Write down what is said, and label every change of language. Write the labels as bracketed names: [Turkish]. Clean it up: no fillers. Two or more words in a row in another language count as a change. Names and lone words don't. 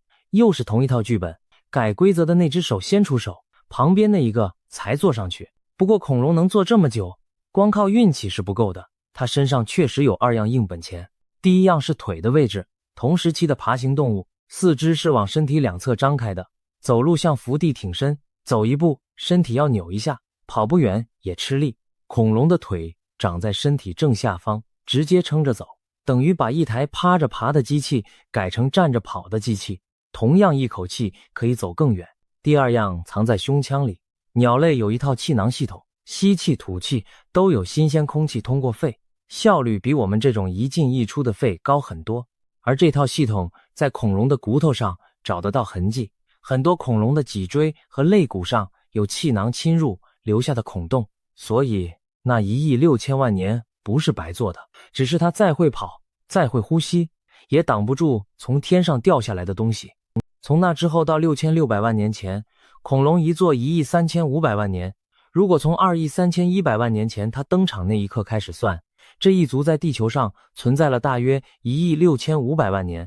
[Chinese] 又是同一套劇本，改規則的那只手先出手，旁邊那一個才坐上去。不過恐龍能坐這麼久，光靠運氣是不夠的，它身上確實有2樣硬本錢。第一樣是腿的位置，同時期的爬行動物，四肢是往身體兩側張開的，走路像伏地挺身，走一步身体要扭一下，跑不遠也吃力。恐龍的腿長在身體正下方，直接撐着走，等於把一台趴着爬的機器改成站着跑的机器，同樣一口氣可以走更遠。第二樣藏在胸腔裡，鳥類有一套氣囊系統，吸气吐氣都有新鮮空氣通過肺，效率比我們這種一進一出的肺高很多。而這套系統在恐龍的骨頭上找得到痕跡，很多恐龍的脊椎和肋骨上有气囊侵入留下的孔洞，所以那1億6千萬年不是白做的，只是它再會跑，再會呼吸，也擋不住從天上掉下來的東西。從那之後到6600萬年前，恐龍一做1億3500萬年，如果從2億3100萬年前它登場那一刻開始算，這一族在地球上存在了大約1億6500萬年。